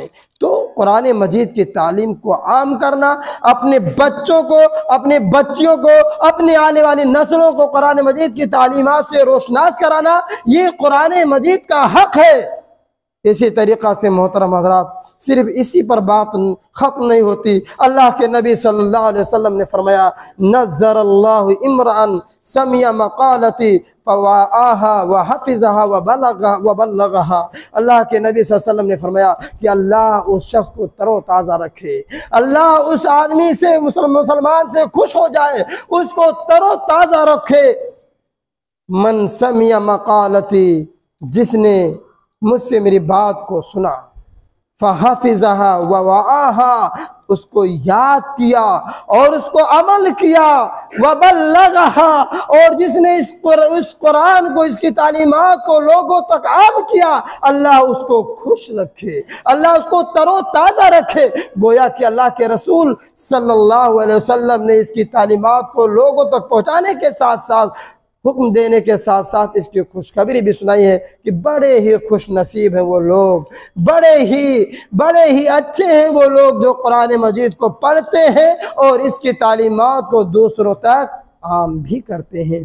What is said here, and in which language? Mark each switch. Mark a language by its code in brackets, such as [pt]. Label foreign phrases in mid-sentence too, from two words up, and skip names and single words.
[hi] तो कुरान मजीद की तालीम को आम करना, अपने बच्चों को, अपने बच्चियों को, अपने आने वाली नस्लों को कुरान मजीद की तालीमात से रोशनास कराना, ये कुरान मजीद का हक है। इसी तरीक़ा से मोहतरम हज़रात, सिर्फ इसी पर बात ख़त्म नहीं होती। अल्लाह के नबी [ar] صلى الله عليه وسلم [hi] ने फरमाया, [ar] نضر الله امرأ سمع مقالتي فوعاها وحفظها وبلغها. [hi] अल्लाह के नबी [ar] صلى الله عليه وسلم [hi] ने फरमाया कि अल्लाह उस शख्स को तरोताज़ा रखे, अल्लाह उस आदमी से, मुसलमान से खुश हो जाए, उसको तरोताज़ा रखे। [ar] من سمع مقالتي, [hi] जिसने मुझसे मेरी बात को सुना, [ar] فحفظها ووعاها, [hi] उसको याद किया और उसको अमल किया, [ar] وبلغها, [hi] और जिसने इस कुरान को, इसकी तालीमात को लोगों तक आम किया, अल्लाह उसको खुश रखे, अल्लाह उसको तरोताज़ा रखे। गोया कि अल्लाह के रसूल [ar] صلى الله عليه وسلم [hi] ने इसकी तालीमात को लोगों तक पहुँचाने के साथ साथ, हुक्म देने के साथ साथ इसकी खुशखबरी भी सुनाई है कि बड़े ही खुश नसीब हैं वो लोग, बड़े ही अच्छे हैं वो लोग जो कुरान मजीद को पढ़ते हैं और इसकी तालीमात को दूसरों तक आम भी करते हैं।